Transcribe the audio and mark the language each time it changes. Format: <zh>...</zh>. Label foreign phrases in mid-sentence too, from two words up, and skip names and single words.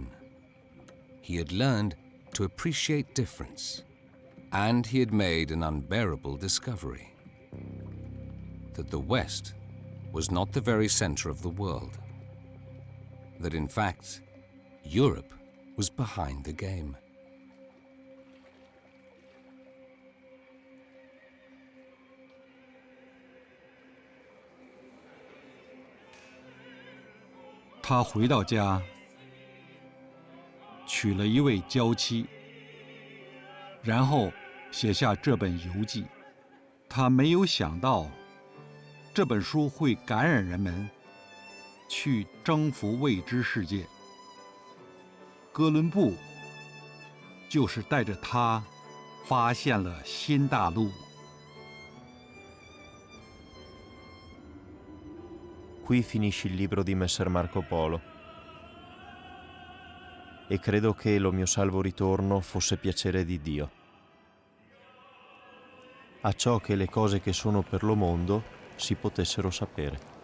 <en>He had learned to appreciate difference, and he had made an unbearable discovery: that the West was not the very center of the world, that in fact, Europe was behind the game.</en> <zh>他回到家，娶了一位娇妻，然后写下这本游记。他没有想到， 这本书会感染人们去征服未知世界。哥伦布就是带着它发现了新大陆。</zh> <it>Qui finisce il libro di Messer Marco Polo e credo che lo mio salvo ritorno fosse piacere di Dio. Acciò che le cose che sono per lo mondo si potessero sapere.</it>